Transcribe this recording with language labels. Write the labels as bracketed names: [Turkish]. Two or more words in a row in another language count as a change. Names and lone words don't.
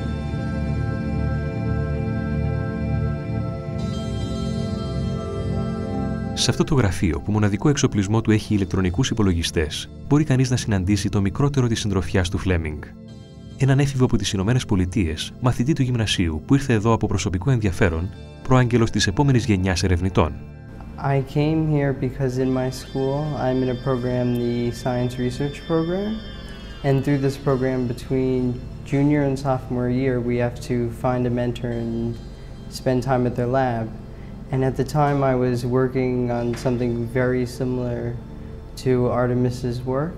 [Greek] Σε αυτό το γραφείο, που μοναδικό εξοπλισμό του έχει ηλεκτρονικούς υπολογιστές, μπορεί κανείς να συναντήσει το μικρότερο της συντροφιάς του Φλέμινγκ. Έναν έφηβο από τις Ηνωμένες Πολιτείες, μαθητή του γυμνασίου, που ήρθε εδώ από προσωπικό ενδιαφέρον, προάγγελος της επόμενης γενιάς ερευνητών. [English] I came here because in my school I'm in a program, the Science Research Program, and through this program between junior and sophomore year we have to find a mentor and spend time at their lab. And at the time I was working on something very similar to Artemis's work.